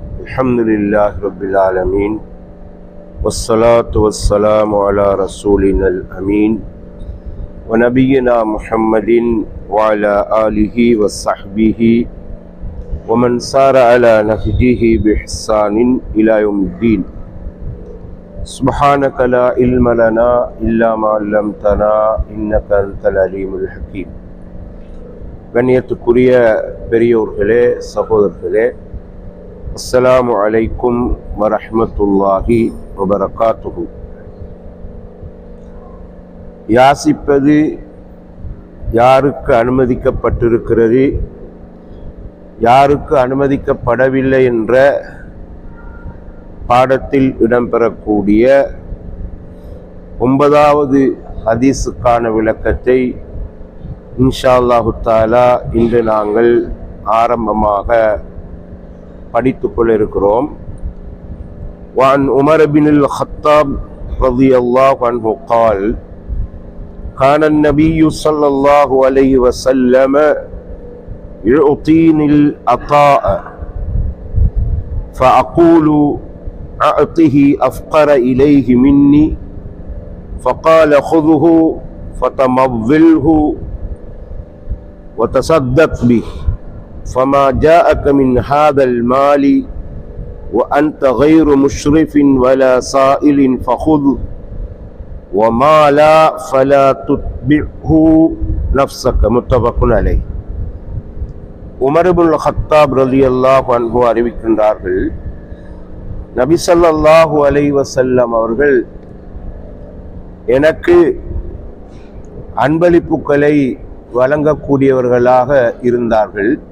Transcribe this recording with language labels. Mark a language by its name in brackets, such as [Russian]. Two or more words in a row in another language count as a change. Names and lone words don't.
[Arabic] الحمد لله رب العالمين والصلاة والسلام على رسولنا الأمين ونبينا محمد وعلى آله وصحبه ومن سار على نهجه بإحسان إلى يوم الدين. سبحانك لا علم لنا إلا ما علمتنا إنك أنت العليم الحكيم. [Tamil] கண்ணியத்துக்குரிய பெரியோர்களே, சகோதரர்களே, [Arabic] السلام عليكم ورحمة الله وبركاته. [Tamil] யாசிப்பது யாருக்கு அனுமதிக்கப்பட்டிருக்கிறது, யாருக்கு அனுமதிக்கப்படவில்லை என்ற பாடத்தில் இடம்பெறக்கூடிய 9வது ஹதீஸுக்கான விளக்கத்தை [Arabic] إن شاء الله تعالى [Tamil] இன்று நாங்கள் ஆரம்பமாக படித்துக் கொள்ள இருக்கிறோம். [Arabic] وعن عمر بن الخطاب رضي الله عنه قال كان النبي صلى الله عليه وسلم يعطيني العطاء فأقول أعطه أفقر إليه مني فقال خذه فتمضله وتصدق به فما جاءك من هذا المال وأنت غير مشرف ولا سائل فخذ وما لا فلا تتبعه نفسك. متفق عليه. [Tamil] உமர் இப்னுல் கத்தாப் [Arabic] رضي الله عنه [Tamil] அறிவிக்கின்றார்கள், நபி [Arabic] صلى الله عليه وسلم [Tamil] அவர்கள் எனக்கு அன்பளிப்புகளை வழங்கக்கூடியவர்களாக இருந்தார்கள்.